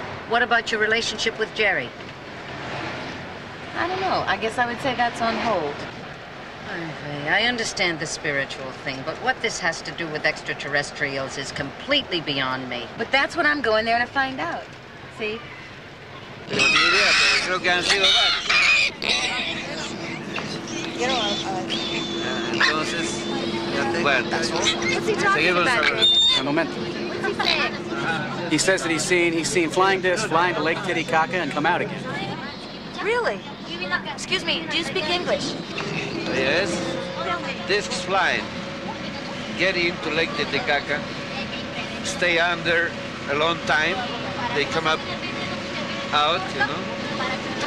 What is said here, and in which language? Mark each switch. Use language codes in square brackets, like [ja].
[en] What about your relationship with Gerry? I don't know. I guess I would say that's on hold. I understand the spiritual thing, but what this has to do with extraterrestrials is completely beyond me. But that's what I'm going there to find out. See? [es] Creo que han sido varios. Entonces, bueno, [en] What's he talking about, David? [es] Un momento. [en] What's he saying? He says that he's seen flying discs flying to Lake Titicaca and come out again. Really? Excuse me, do you speak English? yes, discs flying, get into Lake Titicaca, stay under a long time, they come up, out, you know.